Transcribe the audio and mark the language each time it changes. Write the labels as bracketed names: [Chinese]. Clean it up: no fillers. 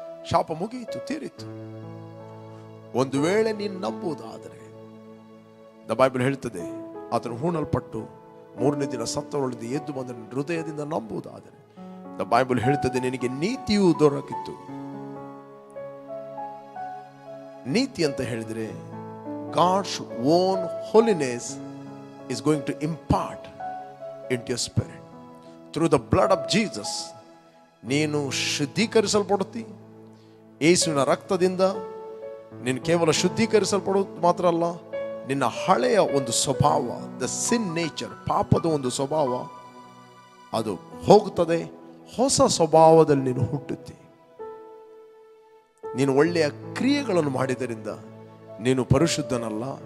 [Kannada] ಶಾಪ ಮುಗಿಯಿತು, ತೀರಿತ್ತು. ಒಂದು ವೇಳೆ ನೀನು ನಂಬುವುದಾದರೆ, ದ ಬೈಬಲ್ ಹೇಳ್ತದೆ ಆತನು ಹೂಣಲ್ಪಟ್ಟು 3ನೇ ದಿನ ಸತ್ತವರೊಳಗಿಂದ ಎದ್ದು ಬಂದ ಹೃದಯದಿಂದ ನಂಬುವುದಾದರೆ, ದ ಬೈಬಲ್ ಹೇಳ್ತದೆ ನಿನಗೆ ನೀತಿಯು ದೊರಕಿತ್ತು. ನೀತಿ ಅಂತ ಹೇಳಿದ್ರೆ [English] God's own holiness is going to impart into your spirit. Through the blood of Jesus, [Kannada] ನೀನು ಶುದ್ಧೀಕರಿಸಲ್ಪಡುತ್ತಿ. ಯೇಸುವಿನ ರಕ್ತದಿಂದ ನೀನು ಕೇವಲ ಶುದ್ಧೀಕರಿಸಲ್ಪಡೋದು ಮಾತ್ರ ಅಲ್ಲ, ನಿನ್ನ ಹಳೆಯ ಒಂದು ಸ್ವಭಾವ, [English] the sin nature, [Kannada] ಪಾಪದ ಒಂದು ಸ್ವಭಾವ, ಅದು ಹೋಗುತ್ತದೆ. ಹೊಸ ಸ್ವಭಾವದಲ್ಲಿ ನೀನು ಹುಟ್ಟುತ್ತಿ. ನೀನು ಒಳ್ಳೆಯ ಕ್ರಿಯೆಗಳನ್ನು ಮಾಡಿದ್ದರಿಂದ ನೀನು ಪರಿಶುದ್ಧನಲ್ಲ.